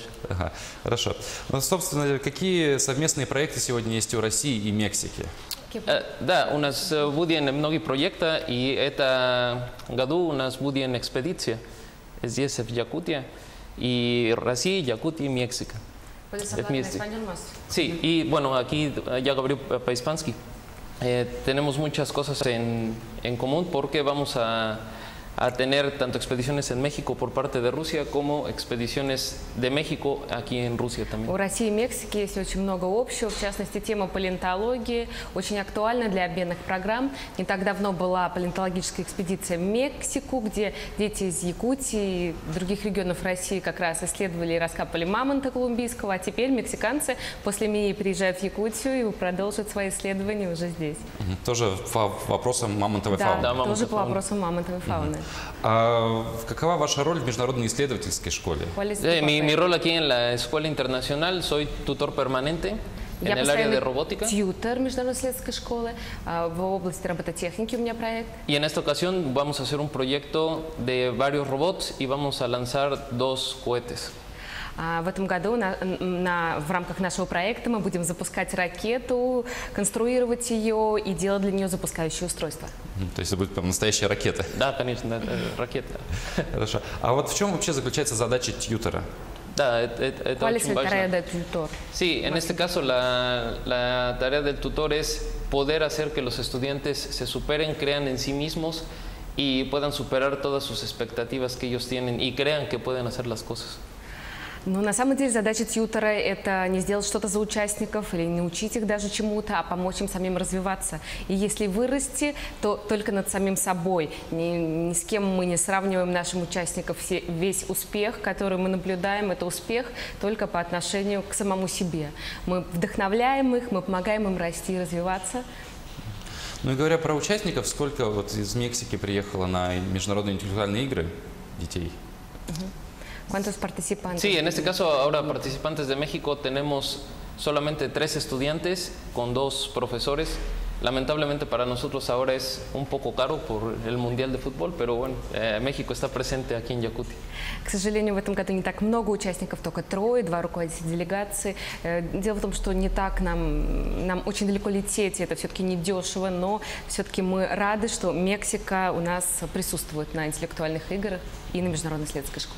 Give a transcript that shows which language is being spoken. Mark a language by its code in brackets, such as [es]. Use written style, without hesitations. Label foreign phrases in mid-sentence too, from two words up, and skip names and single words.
[ru] Ага, хорошо. Ну, собственно, какие совместные проекты сегодня есть у России и Мексики? Да, у нас будут многие проекты, и этом году у нас будет экспедиция здесь, в Якутии, и Россия, Якутия и Мексика. [es] Sí, y bueno, aquí ya [ru] говорю по-испански. [es] Tenemos muchas cosas en común porque vamos a tener tanto expediciones en México por parte de Rusia como expediciones de México aquí en Rusia también. [ru] У России и Мексики есть очень много общего, в частности, тема палеонтологии очень актуальна для обменных программ. Не так давно была палеонтологическая экспедиция в Мексику, где дети из Якутии и других регионов России как раз исследовали и раскапывали мамонта колумбийского, а теперь мексиканцы после МИИ приезжают в Якутию и продолжат свои исследования уже здесь. Тоже по вопросам мамонтовой фауны? Да, тоже по вопросам мамонтовой фауны. А какова ваша роль в международной исследовательской школе? [es] Mi rol aquí en la escuela internacional, soy tutor permanente en el área de robótica. [ru] Тьютор международной исследовательской школы в области робототехники у меня проект. [es] Y en esta ocasión vamos a hacer un proyecto de varios robots y vamos a lanzar 2 cohetes. [ru] В этом году в рамках нашего проекта мы будем запускать ракету, конструировать ее и делать для нее запускающее устройство. То есть это будет настоящая ракета? Да, конечно, ракета. Хорошо. А вот в чем вообще заключается задача тьютора? Да, это очень важно. [es] Sí, en este caso la tarea del tutor es poder hacer que los estudiantes se superen, crean en sí mismos y puedan superar todas sus expectativas que ellos tienen y crean que pueden hacer las cosas. [ru] Ну, на самом деле задача тьютора – это не сделать что-то за участников или не учить их даже чему-то, а помочь им самим развиваться. И если вырасти, то только над самим собой. Ни с кем мы не сравниваем нашим участникам. Весь успех, который мы наблюдаем, это успех только по отношению к самому себе. Мы вдохновляем их, мы помогаем им расти и развиваться. Ну и говоря про участников, сколько вот из Мексики приехало на международные интеллектуальные игры детей? [es] ¿Cuántos participantes? Sí, en este caso ahora participantes de México tenemos solamente 3 estudiantes con 2 profesores. Lamentablemente para nosotros ahora es un poco caro por el Mundial de Fútbol, pero bueno, México está presente aquí en Якутии. [ru] К сожалению, в этом году не так много участников, только 3, 2 руководителя делегации. Дело в том, что не так нам очень далеко лететь, это все-таки не дешево, но все-таки мы рады, что Мексика у нас присутствует на интеллектуальных играх и на международной исследовательской школе.